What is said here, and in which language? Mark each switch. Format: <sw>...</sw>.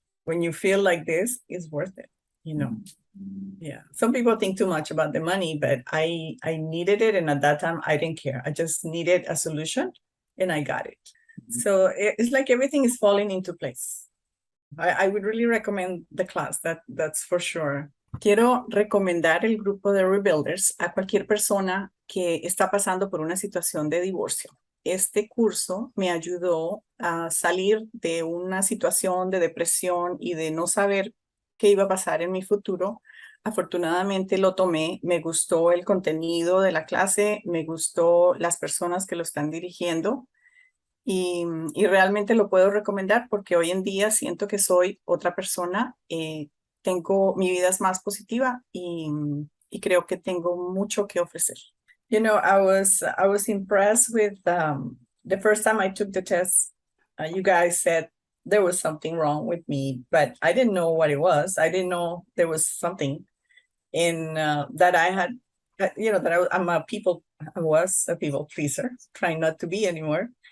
<en>When you feel like this, it's worth it, you know. Yeah. Some people think too much about the money, but I needed it, and at that time I didn't care. I just needed a solution and I got it. So it's like everything is falling into place. I would really recommend the class, that's for sure.</en> <es>Quiero recomendar el grupo de Rebuilders a cualquier persona que está pasando por una situación de divorcio. Este curso me ayudó a salir de una situación de depresión y de no saber qué iba a pasar en mi futuro. Afortunadamente lo tomé, me gustó el contenido de la clase, me gustó las personas que lo están dirigiendo. Y realmente lo puedo recomendar porque hoy en día siento que soy otra persona, mi vida es más positiva y creo que tengo mucho que ofrecer.</es> <en>I was impressed with the first time I took the test. You guys said there was something wrong with me, but I didn't know what it was. I didn't know there was something in that I had, that I was a people pleaser, trying not to be anymore.</en>